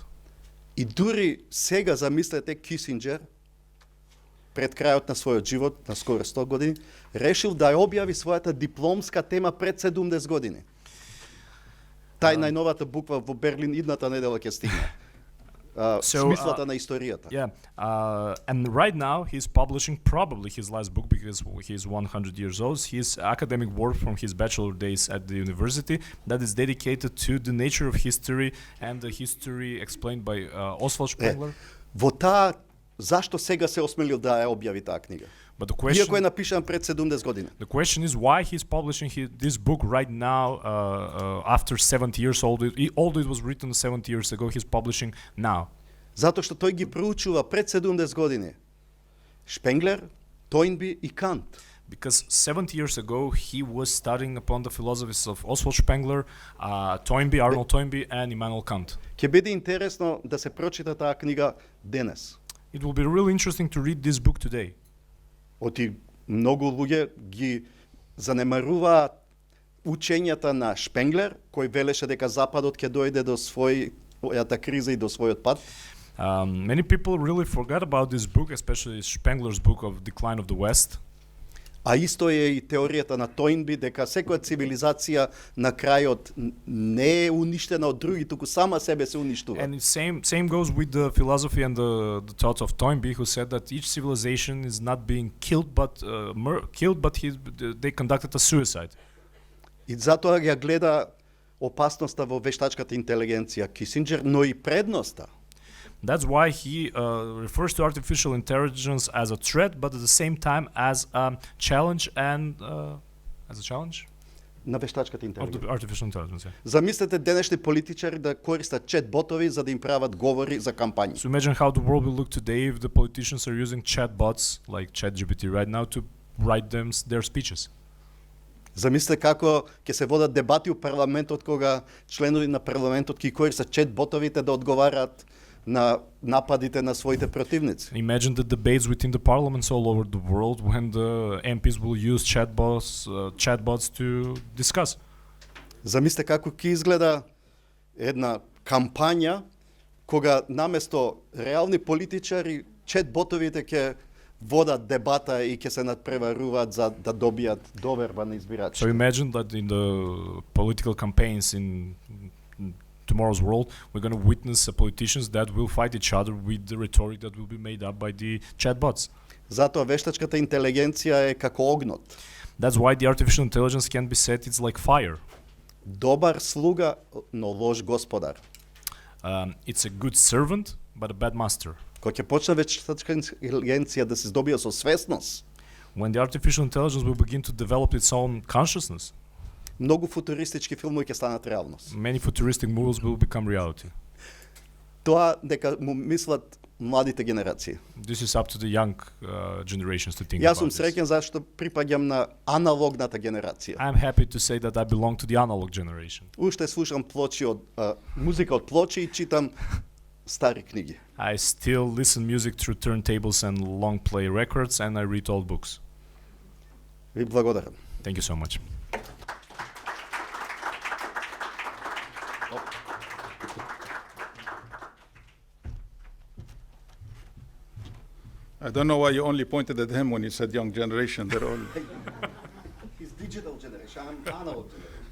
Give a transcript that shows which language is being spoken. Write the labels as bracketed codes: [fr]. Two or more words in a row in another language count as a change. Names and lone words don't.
[mk] И дури сега замислете Кисинџер, пред крајот на својот живот, на скоро 100 години, решил да ја објави својата дипломска тема пред 70 години. Тај најновата буква во Берлин идната недела ќе стигне. Смислата на историјата. [en] Yeah, and right now he's publishing probably his last book because he's 100 years old. His academic work from his bachelor days at the university that is dedicated to the nature of history and the history explained by Oswald Spengler. [mk] Во таа, зашто сега се осмелил да ја објави таа книга? [en] But the question, [mk] Иако е напишан пред 70 години. [en] the question is why he's publishing this book right now after 70 years old. Although it was written 70 years ago, he's publishing now. [mk] Затоа што тој ги проучува пред 70 години Шпенглер, Тојнби и Кант. [en] Because 70 years ago, he was studying upon the philosophies of Oswald Spengler, Toynbee, Arnold Toynbee, and Immanuel Kant. [mk] Ќе биде интересно да се прочита таа книга денес. [en] It will be really interesting to read this book today. [mk] Оти многу луѓе ги занемаруваат учењата на Шпенглер, кој велеше дека Западот ќе дојде до својата криза и до својот пад. [en] Many people really forgot about this book, especially Spengler's book of Decline of the West. [mk] А исто е и теоријата на Тојнби дека секоја цивилизација на крајот не е уништена од други, туку сама себе се уништува. [en] And same goes with the philosophy and the thoughts of Toynbee, who said that each civilization is not being killed, but they conducted a suicide. [mk] И затоа ја гледа опасноста во вештачката интелигенција Кисинџер, но и предноста. [en] That's why he refers to artificial intelligence as a threat, but at the same time as a challenge and as a challenge [mk] на вештачката [en] of [mk] интелигенција. [en] the artificial intelligence. Yeah. [mk] Замислете денешни политичари да користат чат-ботови за да им прават говори за кампањи. [en] So imagine how the world will look today if the politicians are using chatbots like ChatGPT right now to write them their speeches. [mk] Замислете како ќе се водат дебати у парламентот кога членови на парламентот ќе користат чат-ботовите да одговараат на нападите на своите противници. [en] Imagine the debates within the parliaments all over the world when the MPs will use chatbots to discuss. [mk] Замислете како ќе изгледа една кампања кога наместо реални политичари чат-ботовите ќе водат дебата и ќе се надпреваруваат за да добијат доверба на избирачите. [en] So imagine that in the political campaigns in tomorrow's world, we're going to witness politicians that will fight each other with the rhetoric that will be made up by the chatbots. [mk] Затоа вештачката интелигенција е како огнот. [en] That's why the artificial intelligence can be said it's like fire. [mk] Добар слуга, но лош господар. [en] It's a good servant, but a bad master. [mk] Кога ќе почне вештачка интелигенција да се здобија со свесност, [en] When the artificial intelligence will begin to develop its own consciousness, [mk] многу футуристички филмови ќе станат реалност. [en] many futuristic movies will become reality. [mk] Тоа дека му мислат младите генерации. [en] This is up to the young generations to think [mk] Јас [en] about [mk] сум [en] this. [mk] среќен зашто припаѓам на аналогната генерација. [en] I'm happy to say that I belong to the analog generation. [mk] Уште слушам плочи од музика од плочи и читам стари книги. [en] I still listen music through turntables and long play records, and I read old books. [mk] Ви благодарам. [en] Thank you so much. I don't know why you only pointed at him when you said young generation. They're all. He's digital generation, I'm analog generation.